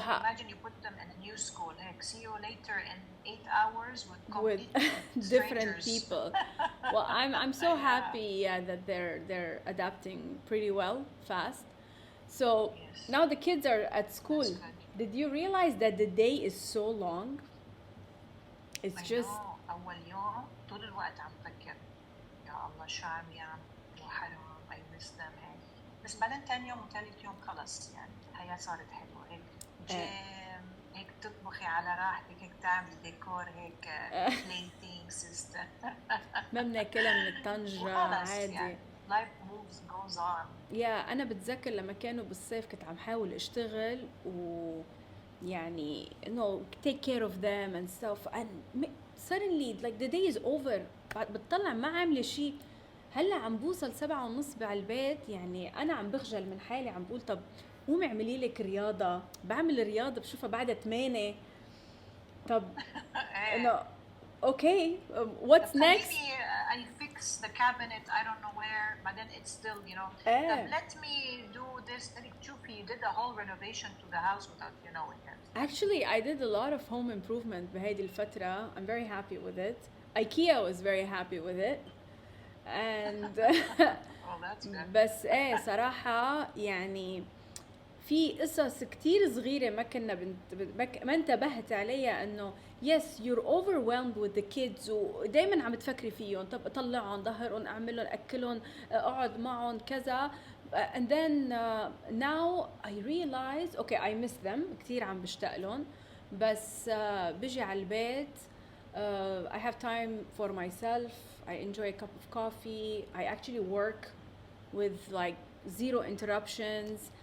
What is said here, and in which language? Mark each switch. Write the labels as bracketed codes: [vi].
[en] imagine you put them in a new school. Heck, see you later in 8 hours with different people. Well, I'm so happy that they're adapting pretty well fast. So yes. Now the kids are at school. Did you realize that the day is so long? It's just [ar] أول يوم طول الوقت عم فكر يا الله شو عم يعمل وحرام [en] I miss them [ar] هيك. بس بعدين تاني يوم وثالث يوم خلص يعني الحياة صارت حلوة هيك جيم هيك تطبخي على راحتك هيك تعملي ديكور هيك بليتينج سيستم ما بناكلها من الطنجرة عادي [en] يعني. life moves goes on. [ar] أنا بتذكر لما كانوا بالصيف كنت عم حاول أشتغل ويعني إنه [en] take care of them and stuff and suddenly like the day is over [ar] بتطلع ما عاملة شيء. هلا عم بوصل 7:30 بالبيت يعني أنا عم بخجل من حالي، عم بقول طب قومي اعملي لك رياضة. بعمل رياضة بشوفها بعدها 8. طب إنه [en] okay what's next? I fix the cabinet I don't know where but then it's still you know let me do this. [ar] شوفي [en] you did a whole renovation to the house without you knowing it. Actually I did a lot of home improvement [ar] بهيدي الفترة. [en] I'm very happy with it. IKEA was very happy with it and well, that's good. [ar] بس صراحة يعني في قصص كتير صغيرة ما كنا ما انتبهت عليها انه [en] yes you're overwhelmed with the kids [ar] ودايما عم تفكري فيهم. طب اطلعهم ظهرهم اعملهم اكلهم اقعد معهم كذا [en] and then now I realize okay I miss them [ar] كتير عم بشتاق لهم بس بيجي على البيت [en] I have time for myself. I enjoy a cup of coffee. I actually work with like zero interruptions.